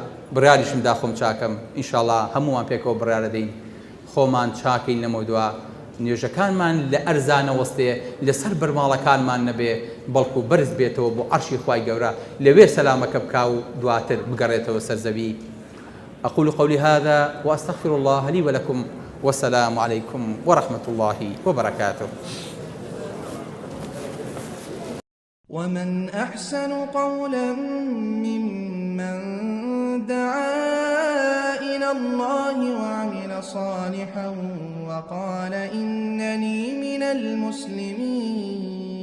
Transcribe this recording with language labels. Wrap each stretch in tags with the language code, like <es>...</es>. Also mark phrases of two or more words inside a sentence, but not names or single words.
<ckb>بڕیاریشمدا خۆم چاکەم ئینشاءڵڵا هەمووان پێکەوە بڕیارە دەین خۆمان چاکەین لەمە دووە نوێژەکانمان لە ئەرزانە وەستێ لەسەر بەرماڵەکانمان نەبێ بەڵکو بەرز بێتەوە بۆ عەرشی خوای گەورە لەوێ سەلامەکە بکا و دواتر بگەڕێتەوە سەرزەوی.</ckb> <ar>أقول قولي هذا وأستغفر الله لي ولكم والسلام عليكم ورحمة الله وبركاته. ومن أحسن قولا ممن دعا إلى الله وعمل صالحا وقال إنني من المسلمين.</ar>